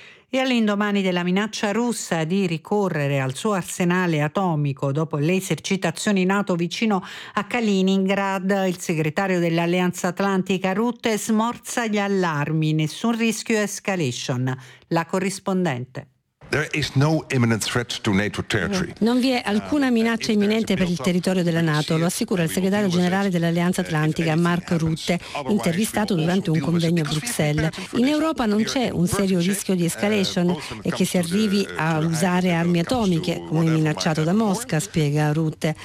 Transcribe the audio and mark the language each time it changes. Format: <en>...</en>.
<it>E all'indomani della minaccia russa di ricorrere al suo arsenale atomico dopo le esercitazioni NATO vicino a Kaliningrad, il segretario dell'Alleanza Atlantica Rutte smorza gli allarmi: nessun rischio escalation. La corrispondente.</it> <en>There is no imminent threat to NATO territory.</en> <it>Non vi è alcuna minaccia imminente per il territorio della NATO, lo assicura il segretario generale dell'Alleanza Atlantica, Mark Rutte, intervistato durante un convegno a Bruxelles. In Europa non c'è un serio rischio di escalation e che si arrivi a usare armi atomiche, come minacciato da Mosca, spiega Rutte.</it>